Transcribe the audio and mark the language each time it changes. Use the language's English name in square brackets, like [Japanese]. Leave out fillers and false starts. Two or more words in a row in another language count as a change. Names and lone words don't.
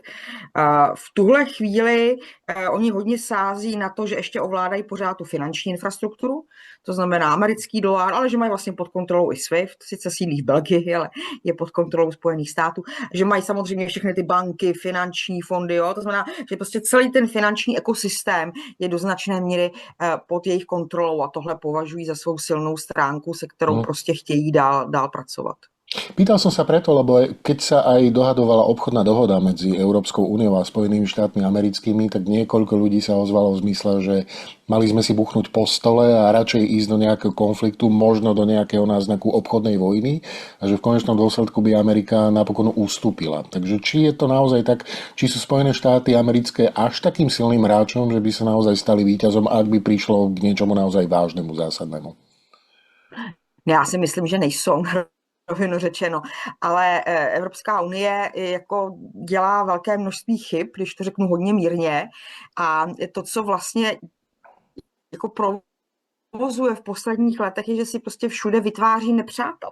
[Czech] V tuhle chvíli oni hodně sází na to, že ještě ovládají pořád tu finanční infrastrukturu, to znamená americký dolar, ale že mají vlastně pod kontrolou i SWIFT, sice sídlí v Belgii, ale je pod kontrolou Spojených států, že mají samozřejmě všechny ty banky, finanční fondy, jo? To znamená, že prostě celý ten finanční ekosystém je do značné míry pod jejich kontrolou a tohle považují za svou silnou stránku, se kterou Mhm. prostě chtějí dál pracovat. [Slovak] Pýtal som sa preto, lebo keď sa aj dohadovala obchodná dohoda medzi Európskou úniou a Spojenými štátmi americkými, tak niekoľko ľudí sa ozvalo v zmysle, že mali sme si buchnúť po stole a radšej ísť do nejakého konfliktu, možno do nejakého náznaku obchodnej vojny a že v konečnom dôsledku by Amerika napokon ustúpila. Takže či je to naozaj tak, či sú Spojené štáty americké až takým silným hráčom, že by sa naozaj stali víťazom, ak by prišlo k niečomu naozaj vážnemu, zásadnému? [Czech] Já si myslím, že nejsou, rovinu řečeno, ale Evropská unie jako dělá velké množství chyb, když to řeknu hodně mírně, a to, co vlastně jako provozuje v posledních letech, je, že si prostě všude vytváří nepřátele.